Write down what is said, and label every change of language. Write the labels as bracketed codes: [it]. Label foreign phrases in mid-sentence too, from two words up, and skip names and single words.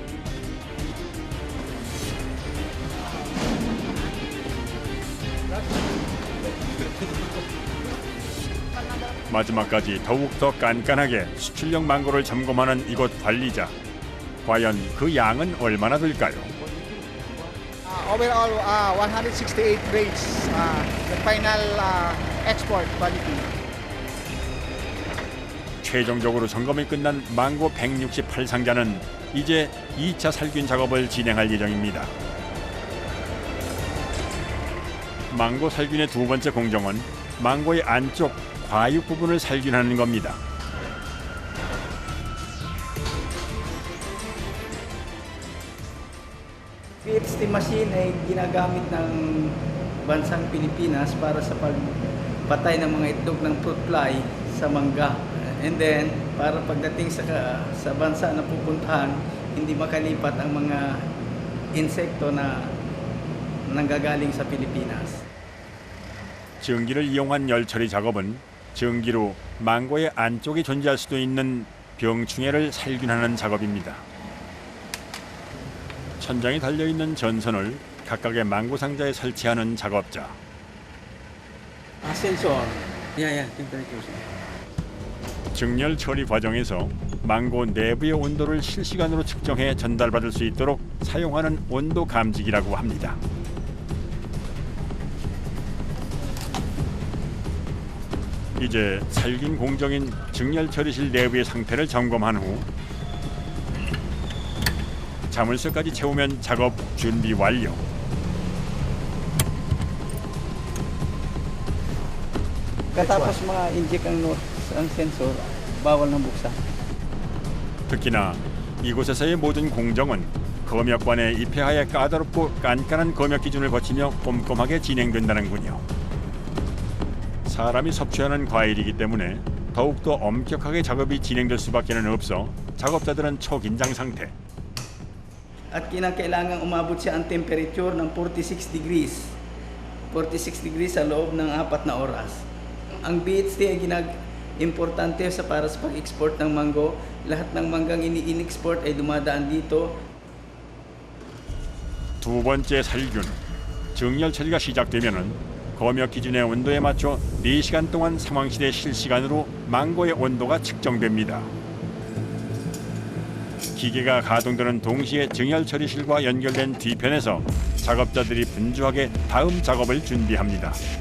[ko] 마지막까지 더욱더 깐깐하게 수출용 망고를 점검하는 이곳 관리자. 과연 그 양은 얼마나 될까요? [en] Overall, 168 grades, the final export quality. [ko] 최종적으로 점검이 끝난 망고 168상자는 이제 2차 살균 작업을 진행할 예정입니다. 망고 살균의 두 번째 공정은 망고의 안쪽 과육 부분을 살균하는 겁니다. [en] PHT machine [tl] ay ginagamit ng bansang Pilipinas para sa pagpatay ng mga itlog ng [en] fruit fly [tl] sa mangga. [en] And then, [tl] para pagdating sa bansa na pupuntahan, hindi makalipat ang mga insekto na nanggagaling sa Pilipinas. [ko] 증기를 이용한 열처리 작업은 증기로 망고의 안쪽에 존재할 수도 있는 병충해를 살균하는 작업입니다. 천장에 달려있는 전선을 각각의 망고 상자에 설치하는 작업자. [en] Sensor. Yeah, temperature. [ko] 증열 처리 과정에서 망고 내부의 온도를 실시간으로 측정해 전달받을 수 있도록 사용하는 온도 감지기라고 합니다. 이제 살균 공정인 증열 처리실 내부의 상태를 점검한 후 자물쇠까지 채우면 작업 준비 완료. [tl] Katapos ma-inject ang sensor, bawal nang buksan. [ko] 특히나 이곳에서의 모든 공정은 검역관의 입회하에 까다롭고 깐깐한 검역 기준을 거치며 꼼꼼하게 진행된다는군요. 사람이 섭취하는 과일이기 때문에 더욱더 엄격하게 작업이 진행될 수밖에는 없어 작업자들은 초긴장 상태. [tl] At kinakailangan umabot siya ang temperature ng 46 degrees. 46 degrees sa loob ng 4 na oras. Ang BHT ay importante para sa pag-export ng mango. Lahat ng manggang in-export ay dumadaan dito. [ko] 두 번째 살균. 증열 처리가 시작되면은 검역 기준의 온도에 맞춰 4시간 동안 상황실에 실시간으로 망고의 온도가 측정됩니다. 기계가 가동되는 동시에 증열 처리실과 연결된 뒤편에서 작업자들이 분주하게 다음 작업을 준비합니다.